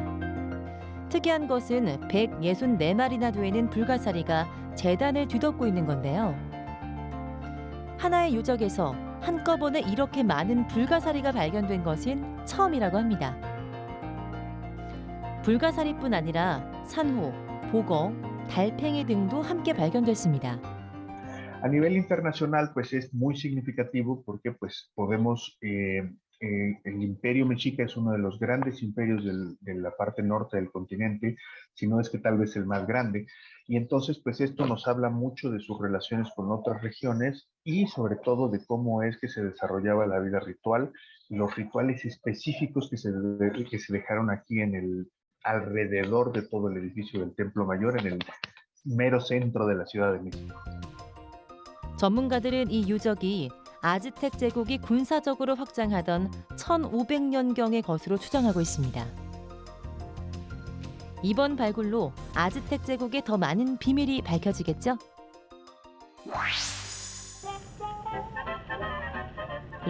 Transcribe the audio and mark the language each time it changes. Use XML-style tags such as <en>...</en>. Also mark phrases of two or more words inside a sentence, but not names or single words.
<ko>특이한 것은 164마리나 되는 불가사리가 제단을 뒤덮고 있는 건데요. 하나의 유적에서 한꺼번에 이렇게 많은 불가사리가 발견된 것은 처음이라고 합니다. 불가사리뿐 아니라 산호, 보거, 달팽이 등도 함께 발견됐습니다.</ko> <es>A nivel internacional, pues es muy significativo porque pues podemos, el imperio mexica es uno de los grandes imperios de la parte norte del continente, si no es que tal vez el más grande, y entonces pues esto nos habla mucho de sus relaciones con otras regiones y sobre todo de cómo es que se desarrollaba la vida ritual, los rituales específicos que se dejaron aquí en el alrededor de todo el edificio del Templo Mayor, en el mero centro de la Ciudad de México.</es> <ko>전문가들은 이 유적이 아즈텍 제국이 군사적으로 확장하던 1500년경의 것으로 추정하고 있습니다. 이번 발굴로 아즈텍 제국의 더 많은 비밀이 밝혀지겠죠?</ko>